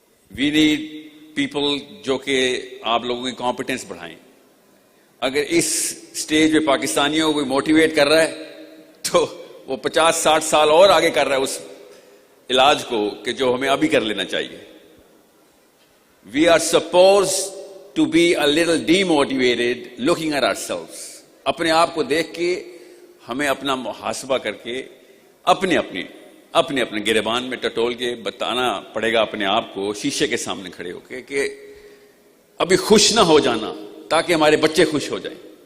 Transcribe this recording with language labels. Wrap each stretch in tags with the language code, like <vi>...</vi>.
<en>we need people</en> <ur>جو کہ آپ لوگوں کی کمپیٹنس بڑھائیں. اگر اس سٹیج پہ پاکستانیوں کو کوئی موٹیویٹ کر رہا ہے تو وہ 50-60 سال اور آگے کر رہا ہے اس علاج کو کہ جو ہمیں ابھی کر لینا چاہیے.</ur> <en>We are supposed to be a little demotivated looking at ourselves.</en> <ur>اپنے آپ کو دیکھ کے ہمیں اپنا محاسبہ کر کے اپنی اپنے اپنے گریبان میں ٹٹول کے بتانا پڑے گا اپنے آپ کو شیشے کے سامنے کھڑے ہو کے کہ ابھی خوش نہ ہو جانا تاکہ ہمارے بچے خوش ہو جائیں.</ur>